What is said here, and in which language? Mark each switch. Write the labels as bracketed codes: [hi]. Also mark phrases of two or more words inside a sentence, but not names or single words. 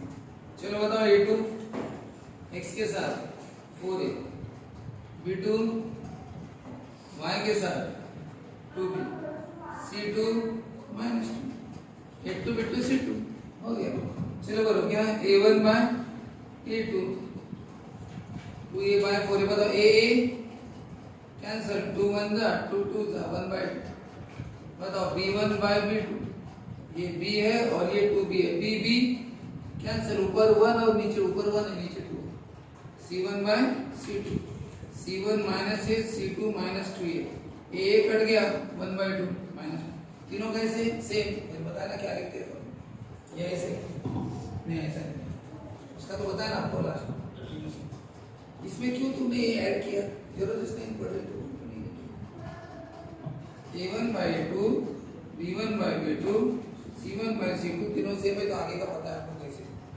[hi] चलो बताओ A2 x के साथ 4a, B2 y के साथ 2b, C2 minus 2, A2 B2 C2 हो गया। चलो करो क्या है A1 by A2, 2a by 4a। बताओ a कैंसिल, 2 1 जा 2 2 जा 1 by 2। बताओ B1 by B2, ये B है और ये 2b है, B B कैंसिल, ऊपर 1 और नीचे ऊपर 1 है नीचे 2, C1 by C2, C1 minus a C2 minus 2a, a कट गया 1 by 2 minus, तीनों कैसे सेम। फिर बताना क्या लिखते हो, ये ऐसे नहीं ऐसा नहीं, उसका तो बताया ना आपको लास्ट। इसमें क्यों तुमने ये ऐड किया, जरूरत नहीं पड़े तो A1 by A2, B1 by B2, C1 by C2 तीनों सेम है तो आगे का पता है आपको कैसे।